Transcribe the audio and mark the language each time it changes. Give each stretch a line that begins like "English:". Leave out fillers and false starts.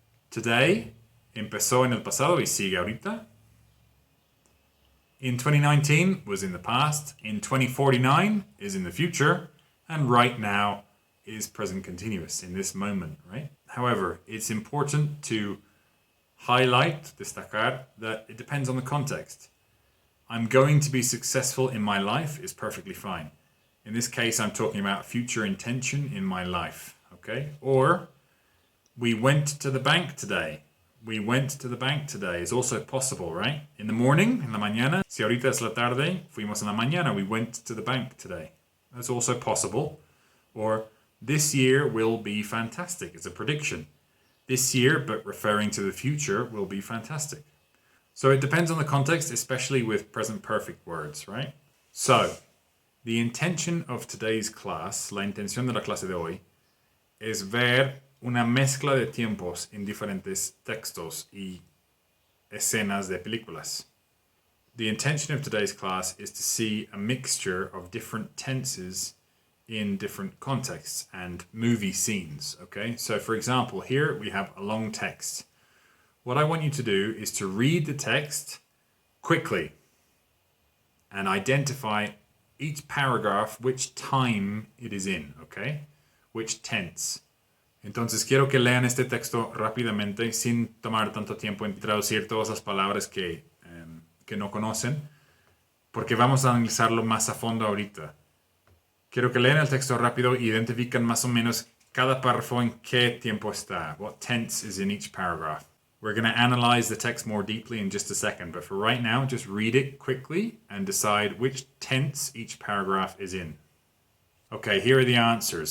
Spanish: Today, empezó en el pasado y sigue ahorita.
English: In 2019 was in the past, in 2049 is in the future, and right now is present continuous in this moment, right? However, it's important to highlight, destacar, that it depends on the context. I'm going to be successful in my life is perfectly fine. In this case, I'm talking about future intention in my life, okay? Or, we went to the bank today. We went to the bank today is also possible, right? In the morning,
Spanish: en la mañana. Si ahorita es la tarde, fuimos en la mañana.
English: We went to the bank today. That's also possible. Or, this year will be fantastic. It's a prediction. This year, but referring to the future, will be fantastic. So it depends on the context, especially with present perfect words, right? So, the intention of today's class,
Spanish: la intención de la clase de hoy, es ver una mezcla de tiempos en diferentes textos y escenas de películas.
English: The intention of today's class is to see a mixture of different tenses in different contexts and movie scenes, okay? So for example, here we have a long text. What I want you to do is to read the text quickly and identify each paragraph, which time it is in, okay? Which tense.
Spanish: Entonces quiero que lean este texto rápidamente sin tomar tanto tiempo en traducir todas las palabras que no conocen, porque vamos a analizarlo más a fondo ahorita. Quiero que lean el texto rápido e identifiquen más o menos cada párrafo en qué tiempo está,
English: what tense is in each paragraph. We're going to analyze the text more deeply in just a second, but for right now, just read it quickly and decide which tense each paragraph is in. Okay, here are the answers.